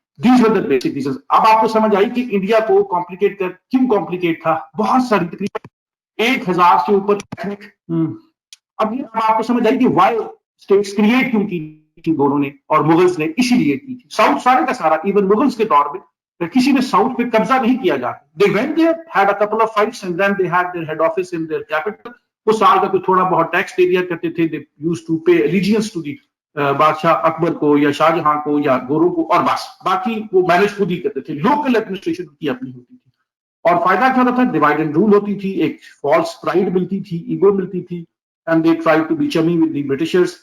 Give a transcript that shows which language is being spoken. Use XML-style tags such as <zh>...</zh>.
<ur>These were the basic reasons. اب آپ کو سمجھ آئی کہ انڈیا کو کمپلیکیٹ کیوں کمپلیکیٹ تھا. بہت ساری تقریباً 1000 سے اوپر ایتھنک. اب یہ آپ کو سمجھ آئی کہ وائی اسٹیٹس کریٹ کیوں کی تھی دونوں نے اور مغلز نے اسی لیے کی تھی. ساؤتھ سارے کا سارا ایون مغلز کے دور میں کسی نے ساؤتھ پہ قبضہ نہیں کیا جاتا.</ur> <en>They went there, had a couple of fights and then they had their head office in their capital.</en> <ur>وہ سال کا کوئی تھوڑا بہت ٹیکس دے دیا کرتے تھے. They used to pay allegiance to the بادشاہ اکبر کو یا شاہ جہاں کو یا گوروں کو, اور بس باقی وہ مینج خود ہی کرتے تھے. لوکل ایڈمنسٹریشن کی اپنی ہوتی تھی. اور فائدہ کیا ہوتا تھا؟ ڈیوائڈ اینڈ رول ہوتی تھی, ایک فالس پرائڈ ملتی تھی, ایگو ملتی تھی, and they tried to be chummy with the Britishers.</ur>